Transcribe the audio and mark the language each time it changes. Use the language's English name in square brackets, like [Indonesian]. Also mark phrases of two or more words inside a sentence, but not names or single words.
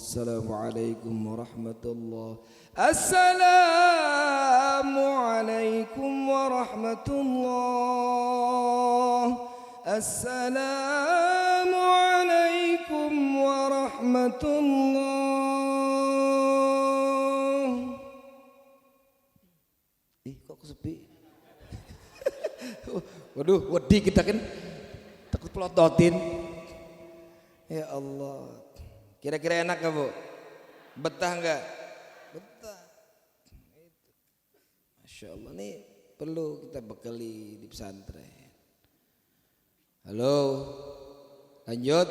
[Arabic] السلام عليكم ورحمة الله. السلام عليكم ورحمة الله. السلام عليكم ورحمة الله. [Indonesian] Kok sepi? Waduh, wedi kita kan takut pelototin. [Arabic] يا الله. [Indonesian] Kira-kira enak gak, Bu? Betah enggak? Betah. [Arabic] ما شاء الله, [Indonesian] nih perlu kita bekali di pesantren. Halo, lanjut.